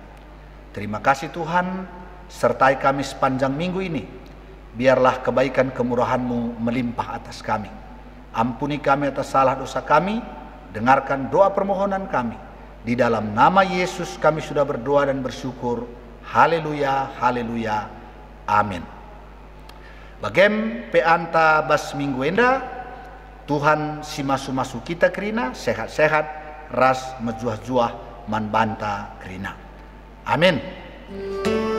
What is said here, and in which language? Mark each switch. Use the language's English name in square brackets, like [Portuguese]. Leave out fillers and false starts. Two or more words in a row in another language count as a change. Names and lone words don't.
[Indonesian] Terima kasih Tuhan, sertai kami sepanjang minggu ini. Biarlah kebaikan kemurahan-Mu melimpah atas kami. Ampuni kami atas salah dosa kami, dengarkan doa permohonan kami. Di dalam nama Yesus kami sudah berdoa dan bersyukur. Haleluya, haleluya, amin. [Batak Karo] Bagem peanta bas minggu enda, Tuhan si masu-masu kita kerina, sehat-sehat, ras mejuah-juah man banta kerina. Amin.